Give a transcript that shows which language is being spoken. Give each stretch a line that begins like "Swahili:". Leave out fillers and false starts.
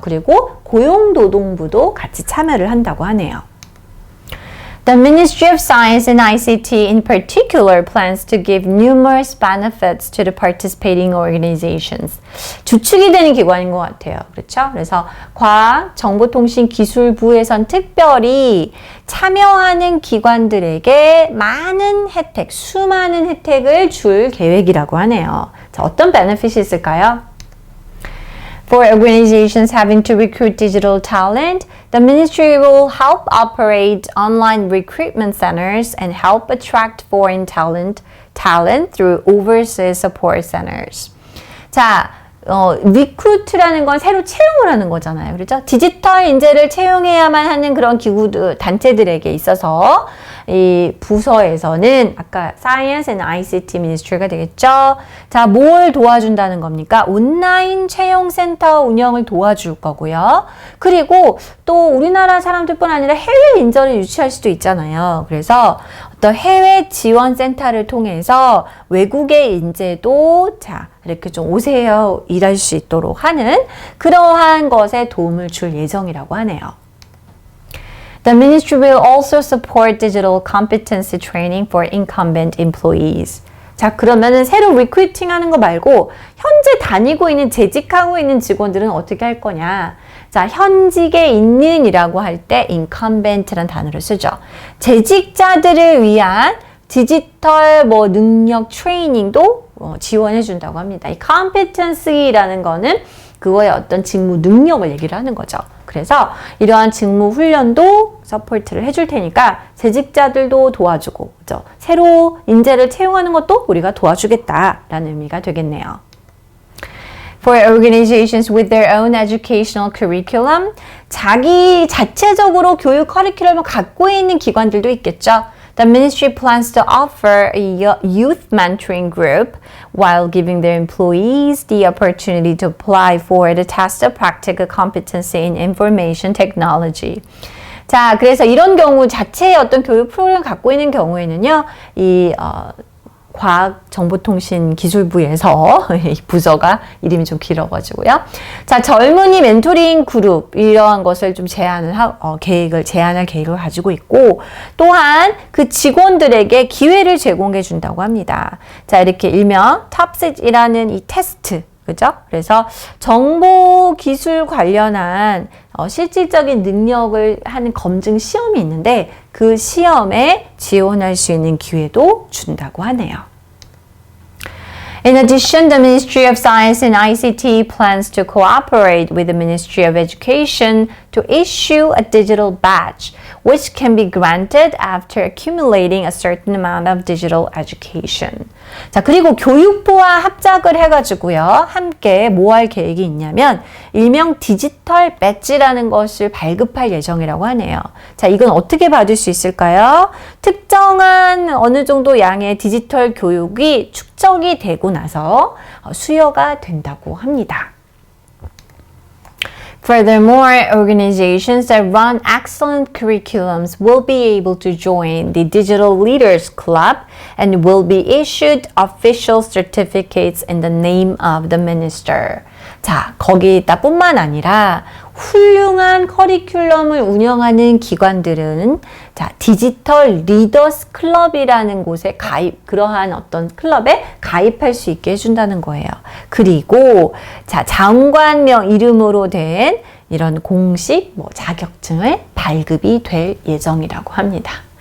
Korean: 그리고 고용노동부도 같이 참여를 한다고 하네요.
English: The Ministry of Science and ICT in particular plans to give numerous benefits to the participating organizations.
Korean: 주축이 되는 기관인 것 같아요. 그렇죠? 그래서 과학정보통신기술부에선 특별히 참여하는 기관들에게 많은 혜택, 수많은 혜택을 줄 계획이라고 하네요. 자, 어떤 베네핏이 있을까요?
English: For organizations having to recruit digital talent, the ministry will help operate online recruitment centers and help attract foreign talent through overseas support centers.
Korean: 자, 리크루트라는 건 새로 채용을 하는 거잖아요. 그렇죠? 디지털 인재를 채용해야만 하는 그런 기구들, 단체들에게 있어서 이 부서에서는 아까 Science and ICT Ministry가 되겠죠. 자, 뭘 도와준다는 겁니까? 온라인 채용센터 운영을 도와줄 거고요. 그리고 또 우리나라 사람들뿐 아니라 해외 인재를 유치할 수도 있잖아요. 그래서 어떤 해외 지원센터를 통해서 외국의 인재도 자, 이렇게 좀 오세요, 일할 수 있도록 하는 그러한 것에 도움을 줄 예정이라고 하네요.
English: The ministry will also support digital competency training for incumbent employees.
Korean: 자, 그러면은 새로 리크루팅 하는 거 말고 현재 다니고 있는, 재직하고 있는 직원들은 어떻게 할 거냐? 자, 현직에 있는 이라고 할 때 incumbent라는 단어를 쓰죠. 재직자들을 위한 디지털 능력 트레이닝도 지원해 준다고 합니다. 이 competency라는 거는 그거의 어떤 직무 능력을 얘기를 하는 거죠. 그래서 이러한 직무 훈련도 서포트를 해줄 테니까 재직자들도 도와주고, 그죠? 새로 인재를 채용하는 것도 우리가 도와주겠다라는 의미가 되겠네요.
English: For organizations with their own educational curriculum,
Korean: 자기 자체적으로 교육 커리큘럼을 갖고 있는 기관들도 있겠죠.
English: The ministry plans to offer a youth mentoring group while giving their employees the opportunity to apply for the test of practical competency in information technology.
Korean: 자, 그래서 이런 경우 자체의 어떤 교육 프로그램을 갖고 있는 경우에는요, 이 과학정보통신기술부에서 이 부서가 이름이 좀 길어가지고요. 자, 젊은이 멘토링 그룹 이러한 것을 좀 제안할 계획을 가지고 있고, 또한 그 직원들에게 기회를 제공해 준다고 합니다. 자, 이렇게 일명 탑셋이라는 이 테스트, 그죠? 그래서 정보 기술 관련한 실질적인 능력을 하는 검증 시험이 있는데 그 시험에 지원할 수 있는 기회도 준다고 하네요.
English: In addition, the Ministry of Science and ICT plans to cooperate with the Ministry of Education to issue a digital badge, which can be granted after accumulating a certain amount of digital education.
Korean: 자, 그리고 교육부와 합작을 해가지고요, 함께 뭐 할 계획이 있냐면, 일명 디지털 배지라는 것을 발급할 예정이라고 하네요. 자, 이건 어떻게 받을 수 있을까요? 특정한 어느 정도 양의 디지털 교육이 축적이 되고 나서 수여가 된다고 합니다.
English: Furthermore, organizations that run excellent curriculums will be able to join the Digital Leaders Club and will be issued official certificates in the name of the minister.
Korean: 자, 거기다 뿐만 아니라 훌륭한 커리큘럼을 운영하는 기관들은 자, 디지털 리더스 클럽이라는 곳에 그러한 어떤 클럽에 가입할 수 있게 해준다는 거예요. 그리고 자, 장관명 이름으로 된 이런 공식 자격증을 발급이 될 예정이라고 합니다.